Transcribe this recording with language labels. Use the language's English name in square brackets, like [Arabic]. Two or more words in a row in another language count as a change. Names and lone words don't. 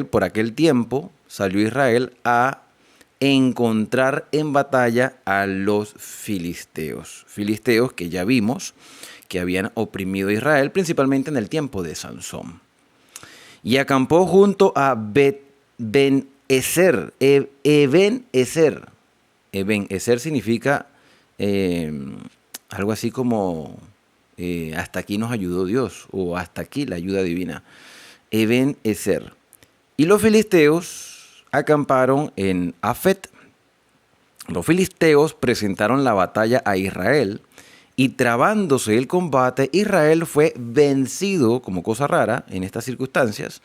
[Spanish] Por aquel tiempo salió Israel a encontrar en batalla a los filisteos. Filisteos que ya vimos que habían oprimido a Israel, principalmente en el tiempo de Sansón. Y acampó junto a Ben-Ezer. Eben-Ezer. Eben-Ezer significa algo así como hasta aquí nos ayudó Dios, o hasta aquí la ayuda divina. Eben-Ezer. Y los filisteos acamparon en Afet. Los filisteos presentaron la batalla a Israel, y trabándose el combate, Israel fue vencido, como cosa rara en estas circunstancias.